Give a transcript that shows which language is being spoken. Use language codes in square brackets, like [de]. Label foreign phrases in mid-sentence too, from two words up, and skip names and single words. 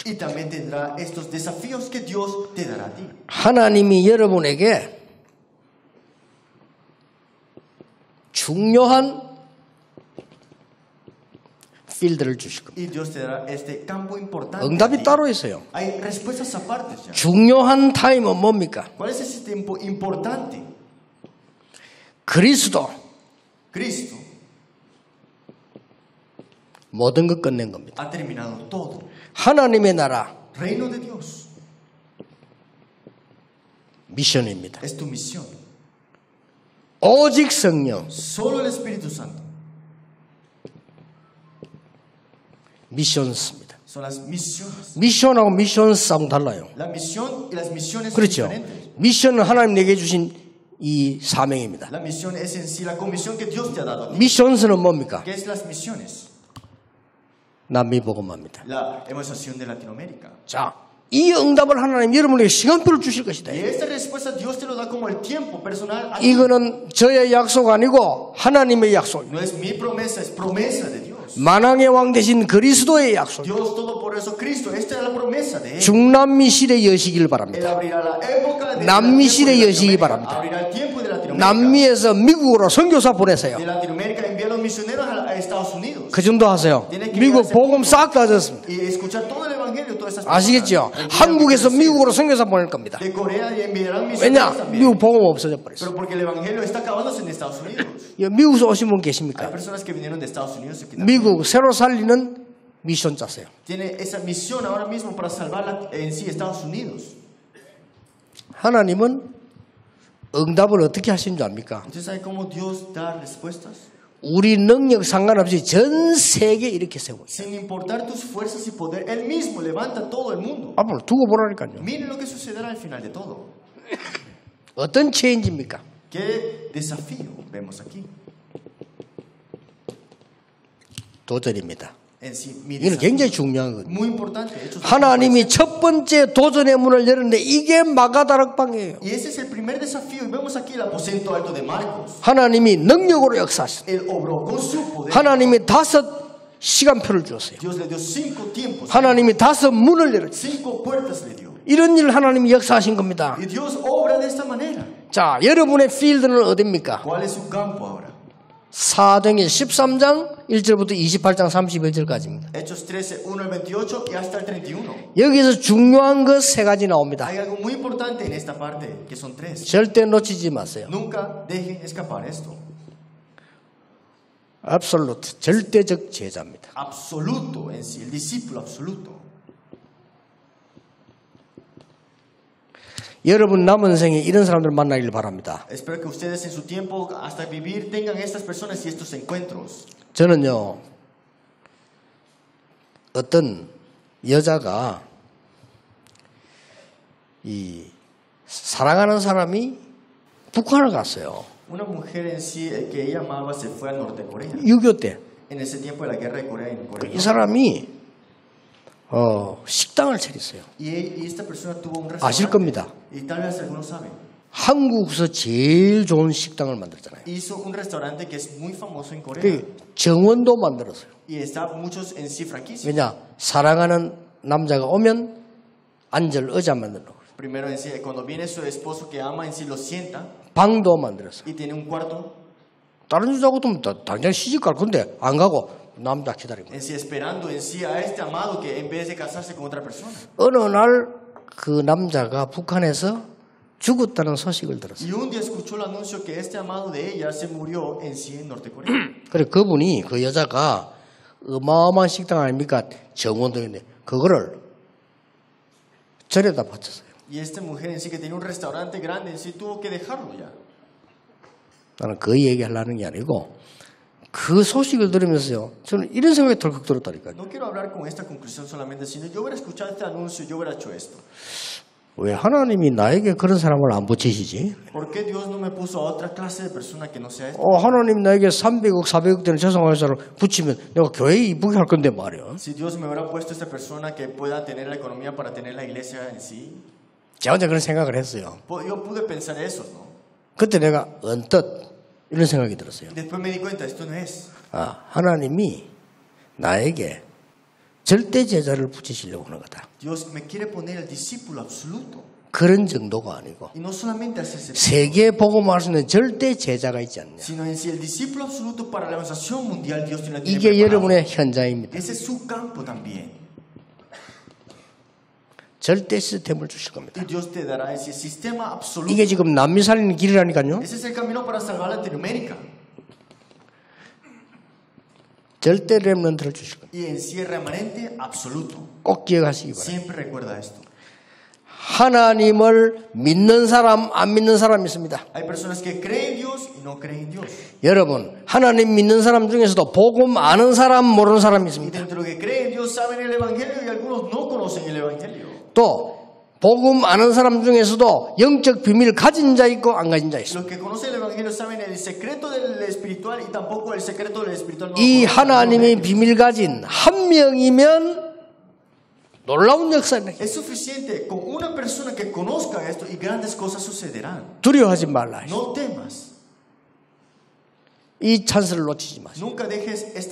[es] Y también tendrá estos desafíos que Dios te dará a ti. [ko] 하나님이 여러분에게 중요한 필드를 주실 겁니다. [es] Y Dios te dará este campo importante. a [ko] 응답이 [es] ti. [ko] 따로 있어요. [es] Hay respuestas aparte ya. [ko] 중요한 타임은 뭡니까? [es] ¿Cuál es ese tiempo importante? [ko] 그리스도 [es] Cristo [ko] 모든 것 끝낸 겁니다. [es] ha terminado todo. [ko] 하나님의 나라 [es] Reino de Dios [ko] 미션입니다. [es] es tu misión. [ko] 오직 성령 [es] Solo el Espíritu Santo [ko] 미션스입니다. [es] son las misiones. [ko] 미션하고 미션스하고 달라요. [es] La misión y las misiones son [ko] 그렇죠. [es] diferentes. [ko] 미션은 하나님 내게 주신 이 사명입니다. [es] La misión es en sí la comisión que Dios te ha dado a ti. [ko] 미션스는 뭡니까? [es] ¿Qué es las misiones? [ko] 남미 복음화입니다. [es] La evangelización de Latinoamérica. [ko] 자, 이 응답을 하나님 여러분에게 시간표를 주실 것이다. [es] Y esta respuesta Dios te lo da como el tiempo personal. a ti. [ko] 이거는 저의 약속 아니고 하나님의 약속입니다. [es] No es mi promesa, es promesa de Dios. [ko] 만왕의 왕 되신 그리스도의 약속. [es] Dios Todopoderoso Cristo, esta es la promesa de Él. [ko] 중남미 시대 여시길 [es] Él [ko] 바랍니다. [es] abrirá la época de [ko] 남미 [es] la [ko] 시대 [es] tiempo de [ko] 여시기 [es] Latinoamérica. [ko] 바랍니다. [es] Abrirá el tiempo de Latinoamérica. [ko] 남미에서 미국으로 선교사 보내세요. [es] De Latinoamérica envía los misioneros a Estados Unidos. [ko] 그 정도 하세요. 미국 복음 싹 다 졌습니다. [es] Y escuchar todo el evangelio, todas estas [ko] 아시겠죠? [es] personas. [ko] 한국에서 미국으로 선교사 보낼 겁니다. [es] De Corea y enviarán [ko] 왜냐? [es] misioneros también. [ko] 미국 복음 없어져 버렸어요. [es] Pero porque el evangelio está acabándose en Estados Unidos. [ko] 미국에서 오신 분 [es] Hay [ko] 계십니까? [es] personas que vinieron de Estados Unidos aquí también. [ko] 미국 새로 살리는 미션 짜세요. [es] Tiene esa misión ahora mismo para salvar en sí Estados Unidos. [ko] 하나님은 응답을 어떻게 하신 줄 압니까? [es] ¿Usted sabe cómo Dios da respuestas? [ko] 우리 능력 상관없이 전 세계 이렇게 세워요. [es] Sin importar tus fuerzas y poder, Él mismo levanta todo el mundo. [ko] 앞으로 두고 보라니까요. [es] Miren lo que sucederá al final de todo. [ko] 어떤 체인지입니까? [es] ¿Qué desafío vemos aquí? [ko] 도전입니다. [es] En sí, mi [ko] 이건 [es] desafío. [ko] 굉장히 중요한 거예요. [es] Muy importante. Hechos [ko] 하나님이 첫 번째 도전의 문을 열었는데 이게 마가다락방이에요. [es] Y ese es el primer desafío. Y vemos aquí el aposento alto de Marcos. [ko] 하나님이 능력으로 역사하셨어요. [es] Él obró con su poder. [ko] 하나님이 5 시간표를 주었어요. [es] Dios le dio 5 tiempos. [ko] 하나님이 5 문을 열었어요. [es] 5 puertas le dio. [ko] 이런 일 하나님이 역사하신 겁니다. [es] Y Dios obra de esta manera. [ko] 자, 여러분의 필드는 어디입니까? [es] ¿Cuál es su campo ahora? [ko] 사도행전 13장 1절부터 28장 31절까지입니다. [es] Hechos 13, 1 al 28 y hasta el 31. [ko] 여기서 중요한 것 3가지 나옵니다. Hay algo muy importante en esta parte, que son 3. 절대 놓치지 마세요. [es] Nunca dejen escapar esto. [ko] absolute, 절대적 제자입니다. [es] Absoluto en sí, el discípulo absoluto. [ko] 여러분 남은 생에 이런 사람들 만나길 바랍니다. Espero que ustedes en su tiempo hasta vivir tengan estas personas y estos encuentros. 저는요, 어떤 여자가 이 사랑하는 사람이 북한을 갔어요. [es] Una mujer en sí que ella amaba se fue al norte de Corea. [ko] 6.25 때. [es] En ese tiempo de la guerra de Corea en Corea. [ko] 이 사람이 식당을 차렸어요. [es] Y esta persona tuvo un [ko] 아실 [es] restaurante. [ko] 겁니다. [es] Y tal vez algunos saben. [ko] 한국에서 제일 좋은 식당을 만들잖아요. [es] Hizo un restaurante que es muy famoso en Corea. [ko] 그 정원도 만들었어요. [es] Y está muchos en sí franquicias. [ko] 왜냐? 사랑하는 남자가 오면 앉을 의자 만들어 놓고 [es] Primero en sí, cuando viene su esposo que ama en sí lo sienta [ko] 방도 만들었어요. [es] y tiene un cuarto [ko] 다른 여자하고도 당장 시집 갈 건데 안 가고 남자 기다리고. [es] en sí esperando en sí a este amado que en vez de casarse con otra persona. [ko] 어느 날 그 남자가 북한에서 죽었다는 소식을 들었어요. [es] Y un día escuchó el anuncio que este amado de ella se murió en sí en Norte Corea. [ko] 그래 그분이 그 여자가 어마어마한 식당 아닙니까? 정원도 있는데 그거를 절에다 바쳤어요. [es] Y esta mujer en sí que tenía un restaurante grande en sí tuvo que dejarlo ya. [ko] 나는 그 얘기하려는 게 아니고 그 소식을 들으면서요. 저는 이런 생각이 덜컥 들었다니까요. [es] No quiero hablar con esta conclusión solamente, sino yo hubiera escuchado este anuncio, yo hubiera hecho esto. [ko] 왜 하나님이 나에게 그런 사람을 안 붙이시지? [es] ¿Por qué Dios no me puso a otra clase de persona que no sea esta? [ko] 하나님 나에게 300억, 400억 되는 재성할 사람을 붙이면 내가 교회에 이쁘게 할 건데 말이야. [es] Si Dios me hubiera puesto esta persona que pueda tener la economía para tener la iglesia en sí, [ko] 제가 혼자 그런 생각을 했어요. [es] yo pude pensar eso, ¿no? [ko] 그때 내가 언뜻 이런 생각이 들었어요. [es] Después me di cuenta, esto no es. [ko] 하나님이 나에게 절대 제자를 붙이시려고 하는 거다. [es] Dios me quiere poner el discípulo absoluto. [ko] 그런 정도가 아니고 [es] Y no solamente hacerse, [ko] 세계 복음할 수 있는 절대 제자가 있지 않냐. [es] sino en sí el discípulo absoluto para la evangelización mundial Dios tiene [ko] 이게 [es] preparado. [ko] 여러분의 현장입니다. [es] Ese es su campo también. [ko] 절대 시스템을 주실 겁니다. [es] Y Dios te dará ese sistema absoluto. [ko] 이게 지금 남미 살리는 길이라니까요. [es] Ese es el camino para salvar Latinoamérica. [ko] 절대 렘넌트를 주실 겁니다. [es] Y en sí el remanente absoluto. [ko] 꼭 기억하시기 바랍니다. [es] Siempre recuerda esto. [ko] 하나님을 믿는 사람, 안 믿는 사람이 있습니다. [es] Hay personas que creen en Dios y no creen en Dios. [ko] 여러분, 하나님 믿는 사람 중에서도 복음 아는 사람, 모르는 사람이 [es] Y [ko] 있습니다. [es] dentro de lo que creen en Dios saben el Evangelio y algunos no conocen el Evangelio. [ko] 또 복음 아는 사람 중에서도 영적 비밀 가진 자 있고 안 가진 자 있습니다. [es] Los que conocen el Evangelio saben el secreto del espiritual y tampoco el secreto del espiritual. No [ko] 이 [es] lo conocen. [ko] 하나님의 비밀 가진 한 명이면 놀라운 역사는 [es] Es suficiente con una persona que conozca esto y grandes cosas sucederán. [ko] 두려워하지 말라. [es] No temas. [ko] 이 찬스를 놓치지 마세요. [es] Nunca dejes esta